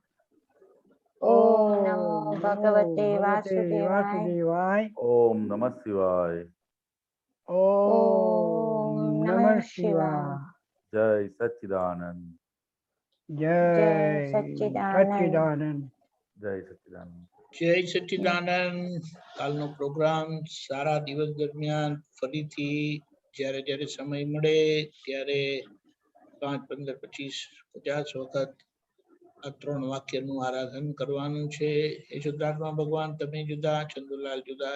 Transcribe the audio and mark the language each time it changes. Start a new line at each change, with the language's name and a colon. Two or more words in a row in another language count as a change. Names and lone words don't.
Sanskrit: ओम नमो भगवते वासुदेवाय। ओम नमः शिवाय। ओम नमः शिवाय।
Hindi: जय सच्चिदानंद। जय सच्चिदानंद। सच्चिदानंद। जय सच्चिदानंद।
Gujarati: જય સચ્ચિદાનંદ. કાલનો પ્રોગ્રામ સારા દિવસ દરમિયાન ફરીથી જ્યારે જ્યારે સમય મળે ત્યારે 5, 15, 25, 50 વખત આ 3 વાક્યનું આરાધન કરવાનું છે. હે શુદ્ધાત્મા ભગવાન તમે જુદા, ચંદુલાલ જુદા.